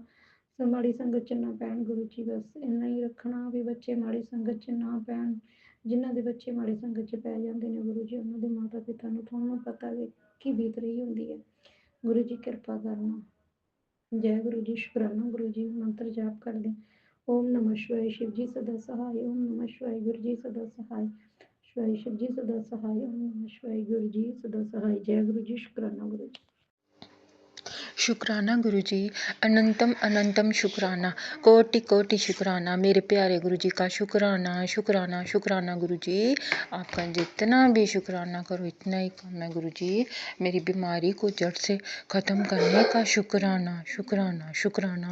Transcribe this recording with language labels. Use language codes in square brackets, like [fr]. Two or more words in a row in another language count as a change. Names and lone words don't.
[pa] ਮਾੜੀ ਸੰਗਤ 'ਚ ਨਾ ਪੈਣ ਗੁਰੂ ਜੀ, ਬਸ ਇੰਨਾ ਹੀ ਰੱਖਣਾ ਵੀ ਬੱਚੇ ਮਾੜੀ ਸੰਗਤ 'ਚ ਨਾ ਪੈਣ। ਜਿਨ੍ਹਾਂ ਦੇ ਬੱਚੇ ਮਾੜੀ ਸੰਗਤ 'ਚ ਪੈ ਜਾਂਦੇ ਨੇ ਗੁਰੂ ਜੀ, ਉਹਨਾਂ ਦੇ ਮਾਤਾ ਪਿਤਾ ਨੂੰ ਤੁਹਾਨੂੰ ਪਤਾ ਵੀ ਕੀ ਬੀਤ ਰਹੀ ਹੁੰਦੀ ਹੈ ਗੁਰੂ ਜੀ, ਕਿਰਪਾ ਕਰਨਾ। ਜੈ ਗੁਰੂ ਜੀ, ਸ਼ੁਕਰਾਨਾ ਗੁਰੂ ਜੀ। ਮੰਤਰ ਜਾਪ ਕਰਦੇ, [hi] ਓਮ ਨਮः ਸ਼ਿਵਾय शिव जी सदा सहाय, ओम नमः शिवाय गुरु जी सदा सहाय, शिवाय शिव जी सदा सहाय, ओम नमः शिवाय गुरु जी सदा सहाय। जय गुरु जी, शुकराना गुरु जी। शुक्राना गुरुजी, अनंतम अनंतम शुक्राना, कोटि कोटि शुक्राना मेरे प्यारे गुरुजी का शुक्राना शुक्राना शुक्राना गुरुजी। आपका जितना भी शुक्राना करो इतना ही कम है गुरुजी। मेरी बीमारी को जड़ से ख़त्म करने का शुक्राना शुक्राना शुक्राना।